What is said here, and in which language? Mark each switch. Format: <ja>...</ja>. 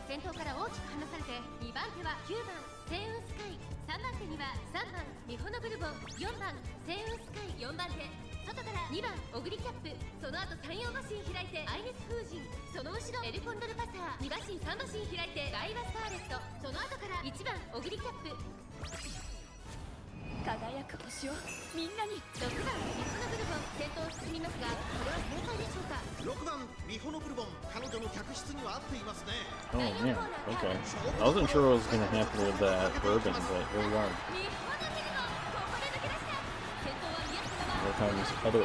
<ja>先頭から大きく離されて2番手は9番セイウンスカイ3番手には3番ミホノブルボン4番セイウンスカイ4番手外から2番オグリキャップその後3、4馬身開いてアイネス風神その後ろエルコンドルパサー2馬身3馬身開いてガイバスターレットその後から1番オグリキャップ輝く星をみんなに。 6番ミホノブルボン先頭を進みますがこれは正解でしょうか。 6番ミホノブルボン彼女の客室には合っていますね。</ja> <en>Oh man, okay. I wasn't sure what was gonna happen with that bourbon, but here we are.</en> <ja>ミホノブルボンここで抜け出した先頭は宮下の</ja>